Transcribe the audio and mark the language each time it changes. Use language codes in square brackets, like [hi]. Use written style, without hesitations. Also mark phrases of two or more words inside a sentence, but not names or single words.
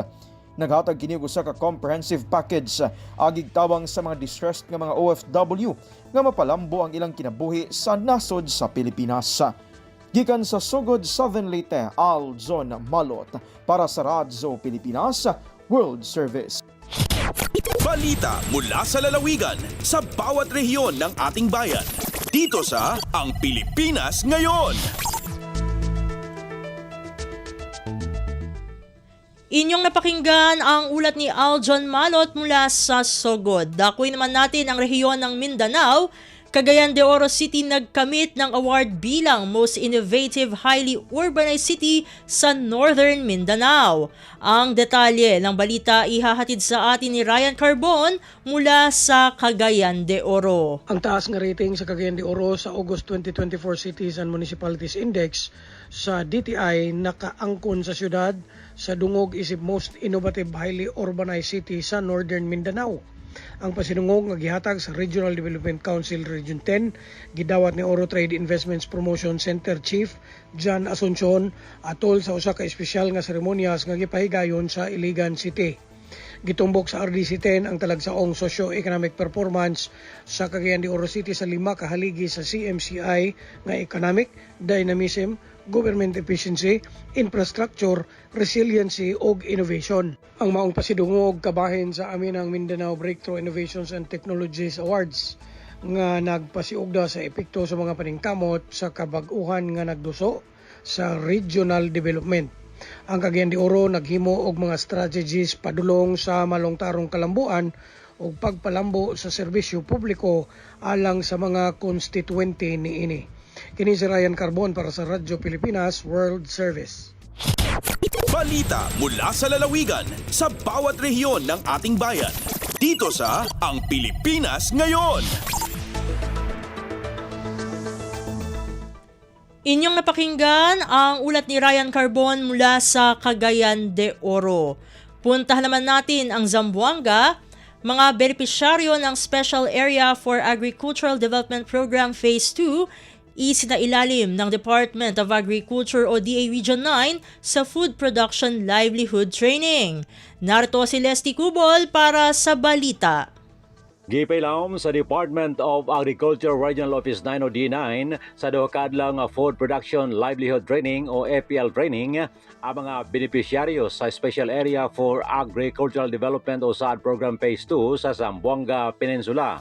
[ceb] Naghatag kini og usa ka [en] comprehensive package [ceb] agig tabang sa mga distressed nga mga OFW nga mapalambo ang ilang kinabuhi sa nasod sa Pilipinas. Gikan sa Sugod, Southern Leyte, Aljon Malot para sa Radyo Pilipinas World Service. [tl] Balita mula sa lalawigan sa bawat rehiyon ng ating bayan. Dito sa Ang Pilipinas Ngayon. Inyong napakinggan ang ulat ni Aljon Malot mula sa Sogod. Dakuin naman natin ang rehiyon ng Mindanao. Cagayan de Oro City nagkamit ng award bilang Most Innovative Highly Urbanized City sa Northern Mindanao. Ang detalye ng balita ihahatid sa atin ni Ryan Carbon mula sa Cagayan de Oro. [ceb] Ang taas nga rating sa Cagayan de Oro sa August 2024 Cities and Municipalities Index sa DTI nakaangkon sa syudad sa dungog isip Most Innovative Highly Urbanized City sa Northern Mindanao. Ang pasinungog nga gihatag sa Regional Development Council Region 10 gidawat ni Oro Trade Investments Promotion Center Chief John Asuncion atol sa usa ka espesyal nga seremonyas nga gipahigayon sa Iligan City. Gitumbok sa RDC 10 ang talagsaong [en] socio-economic performance [ceb] sa Cagayan de Oro City sa 5 ka haligi sa CMCI nga [en] economic, dynamism, government efficiency, infrastructure, resiliency [ceb] ug innovation. Ang maong pasidungog kabahin sa amin ang Mindanao Breakthrough Innovations and Technologies Awards nga nagpasiugda sa epekto sa mga paningkamot sa kabag-uhan nga nagduso sa [en] regional development. [ceb] Ang Cagayan de Oro naghimo og mga strategies padulong sa malongtarong kalambuan ug pagpalambo sa serbisyo publiko alang sa mga konstituente niini. Kini si Ryan Carbon para sa Radyo Pilipinas World Service. [tl] Balita mula sa lalawigan sa bawat rehiyon ng ating bayan. Dito sa Ang Pilipinas Ngayon. Inyong napakinggan ang ulat ni Ryan Carbon mula sa Cagayan de Oro. Puntahan naman natin ang Zamboanga. Mga benepisyaryo ng Special Area for Agricultural Development Program Phase 2 isinailalim ng Department of Agriculture o DA Region 9 sa Food Production Livelihood Training. Narito si Leslie Cubol para sa balita. [ceb] Gipailawom sa Department of Agriculture Regional Office 9 o D9 sa duhakadlang Food Production Livelihood Training o FPL Training ang mga benepisyaryo sa Special Area for Agricultural Development o SAD Program Phase 2 sa Zamboanga Peninsula.